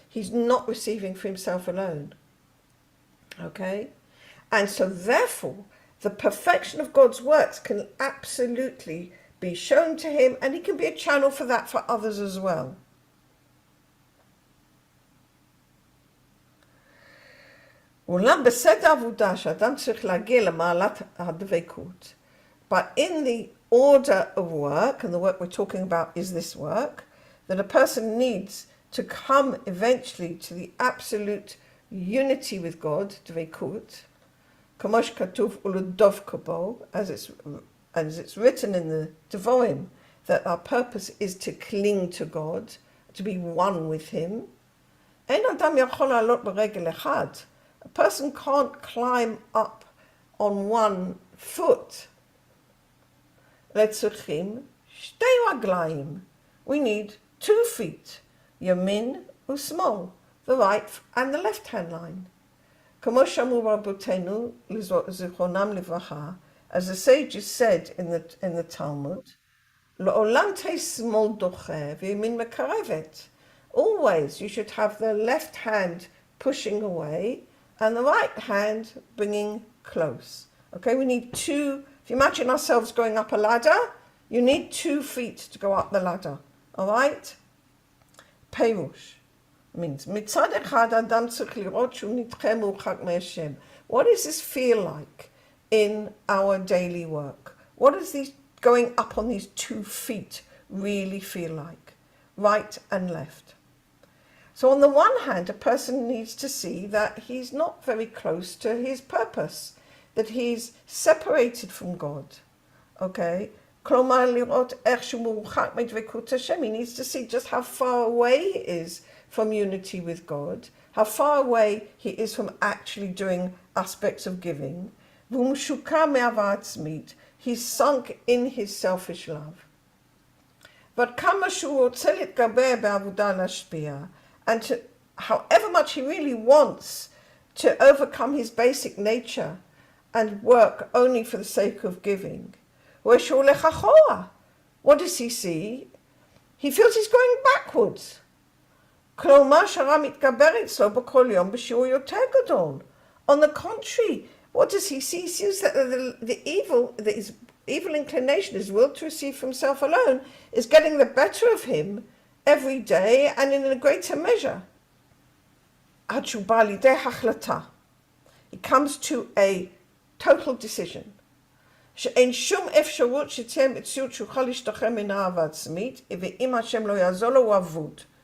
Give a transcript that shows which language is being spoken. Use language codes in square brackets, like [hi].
[en] He's not receiving for himself alone. Okay? And so therefore, the perfection of God's works can absolutely be shown to him, and he can be a channel for that for others as well. [he] אולם בסדר עבודה שאדם צריך להגיע למעלת הדבקות. [en] But in the order of work, and the work we're talking about is this work, that a person needs to come eventually to the absolute unity with God, dvekut, [he] כמו שכתוב ולדבק בו, [en] as it's written in the Devorim, that our purpose is to cling to God, to be one with him. [he] אין אדם יכול לעלות ברגל אחד. [en] A person can't climb up on one foot. [he] לצריכים שתי רגליים. [en] We need 2 feet, [he] ימין ושמאל, [en] the right and the left hand line. [he] כמו שאמרו רבותינו זיכרונם לברכה, [en] as the sages said in the Talmud, [he] לעולם תהא שמאל דוחה וימין מקרבת. [en] Always you should have the left hand pushing away and the right hand bringing close. Okay, we need 2. If you imagine ourselves going up a ladder, you need 2 feet to go up the ladder. All right? [he] Perush means מצד אחד האדם צריך לראות שהוא נדחה מורחק מהשם. [en] What does this feel like in our daily work? What does these going up on these 2 feet really feel like? Right and left. So on the one hand, a person needs to see that he's not very close to his purpose, that he's separated from God. Okay? [he] כלומר לראות איך שהוא מורחק מדבקות השם. [en] He needs to see just how far away he is from unity with God, how far away he is from actually doing aspects of giving. [he] והוא משוקע מאהבה עצמית. [en] He's sunk in his selfish love. [he] ועד כמה שהוא רוצה להתגבר בעבודה להשפיע, [en] and to, however much he really wants to overcome his basic nature and work only for the sake of giving, what does he see? He feels he's going backwards. On the contrary, what does he see? He sees that his evil inclination, his will to receive from himself alone, is getting the better of him every day and in a greater measure. He comes to a total decision. [he] שאין שום אפשרות שתהיה מציאות שיוכל להשתחרר מן האהבה עצמית, ואם השם לא יעזור לו הוא אבוד.